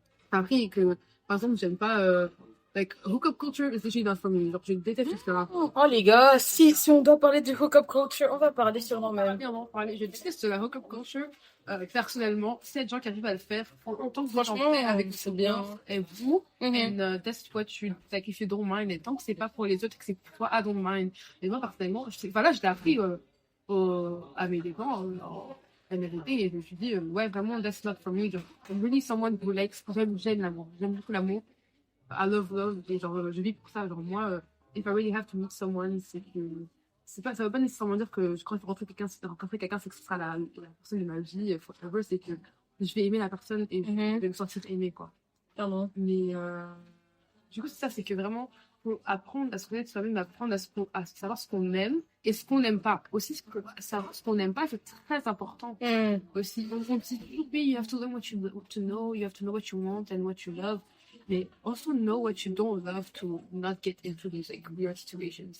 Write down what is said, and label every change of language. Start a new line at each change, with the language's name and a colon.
French: Ça m'a appris que par exemple j'aime pas
English: like hookup culture is literally not for me,
French: genre je déteste ça. Oh les gars, si on doit parler du hookup culture, on va parler sur nous-mêmes. Je déteste la hookup culture personnellement. C'est des gens qui arrivent à le faire en tant que Franchement, avec c'est bien. Et vous,
English: and that's what you like if you don't mind.
French: Et tant que c'est pas pour les autres et que c'est pour toi,
English: I don't mind.
French: Et moi personnellement, je l'ai appris à mes dépens, à mes côtés, et je me suis dit ouais vraiment
English: that's not for me.
French: Genre,
English: I'm really someone who likes,
French: j'aime l'amour, j'aime beaucoup l'amour.
English: I love love,
French: et genre je vis pour ça. Genre moi,
English: if I really have to meet someone,
French: c'est que ça veut pas nécessairement dire que quand je rencontrer quelqu'un, c'est que ce sera la personne de ma vie forever. C'est que je vais aimer la personne et je Mhm. vais me sentir aimée, quoi. Pardon. Mais du coup, c'est ça, c'est que vraiment, faut apprendre à se connaître soi-même, apprendre à savoir ce qu'on aime et ce qu'on n'aime pas. Aussi, savoir ce qu'on n'aime pas, c'est très important. Mhm. Aussi, on dit toujours, oui,
English: you have to learn what you to know, you have to know what you want and what you love. Mais also know what you don't love to not get into these like weird situations.